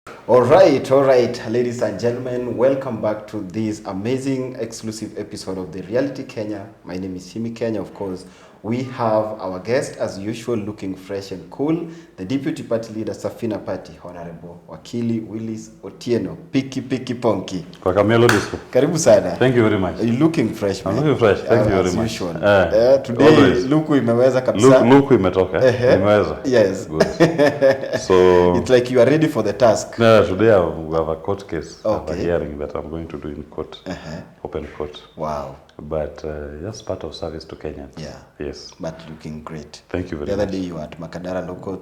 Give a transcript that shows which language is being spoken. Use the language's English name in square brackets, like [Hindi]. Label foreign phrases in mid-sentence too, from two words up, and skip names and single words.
[English] All right, ladies and gentlemen, welcome back to this amazing exclusive episode of the Reality Kenya. My name is Simi Kenya, of course. We have our guest, as usual, looking fresh and cool, the Deputy Party Leader, Safina Party, Honorable Wakili Willis Otieno, Piki Ponki. [Swahili] Kwa Kamelo Disco. Karibu sana. [English] Thank you very much. You're looking fresh, man. I'm looking fresh. Thank you very much. Usual. Today, always. [Swahili] luku imeweza kabisa. Luku imetoka. Imeweza. [English] Yes. Good. So it's like you are ready for the task. No, today we have a court case. Okay. A hearing that I'm going to do in court. Open court. Wow. But just part of service to Kenyans. Yeah. Yes. But looking great. Thank you very much. much. The other day you were at Makadara Law Courts.